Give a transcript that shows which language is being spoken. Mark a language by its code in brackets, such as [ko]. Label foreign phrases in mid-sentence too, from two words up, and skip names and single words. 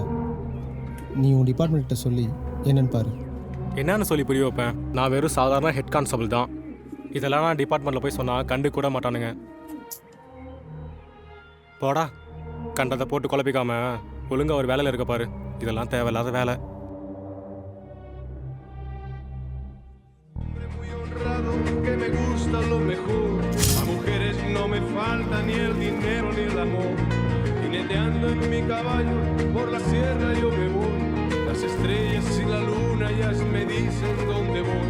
[ta] நீ உன் டிபார்ட்மெண்ட்ட சொல்லி என்னன்னு பாரு. என்னன்னு சொல்லி புரிய வைப்பேன்? நான் வெறும் சாதாரண [en] head constable [ta] தான். இதெல்லாம் நான் டிபார்ட்மெண்ட்டில் போய் சொன்னால் கண்டு கூட மாட்டானுங்க. போடா, கண்டதை போட்டு குழப்பிக்காம ஒழுங்கா ஒரு வேலையில் இருக்க பாரு. இதெல்லாம் தேவையில்லாத வேலை. [es] Muy honrado, que me gusta lo mejor. A mujeres no me falta ni el dinero ni el amor. Jineteando en mi caballo por la sierra yo me voy. Las estrellas y la luna ya me dicen dónde voy.